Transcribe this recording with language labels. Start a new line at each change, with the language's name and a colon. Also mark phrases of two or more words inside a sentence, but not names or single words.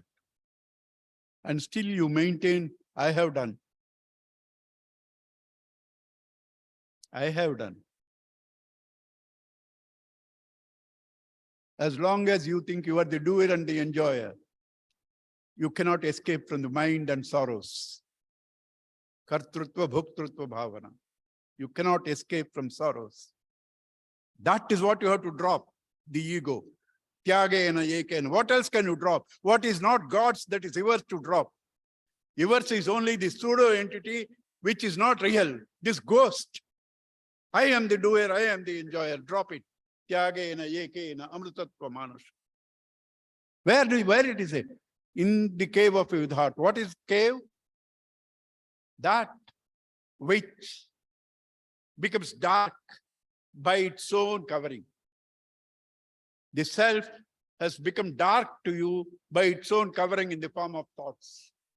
English: And still you maintain, I have done. I have done. As long as you think you are the doer and the enjoyer, you cannot escape from the mind and sorrows.
Sanskrit: Kartrutva, bhuktrutva, bhavana.
English: You cannot escape from sorrows. That is what you have to drop, the ego.
Sanskrit: Tyagena yekena.
English: What else can you drop? What is not God's, that is yours to drop. Yours is only the pseudo entity which is not real. This ghost. I am the doer, I am the enjoyer. Drop it.
Sanskrit: Tyagena yekena amritatva manush.
English: Where it is it? In the cave of Vidhat. What is cave? That which becomes dark by its own covering. The self has become dark to you by its own covering in the form of thoughts.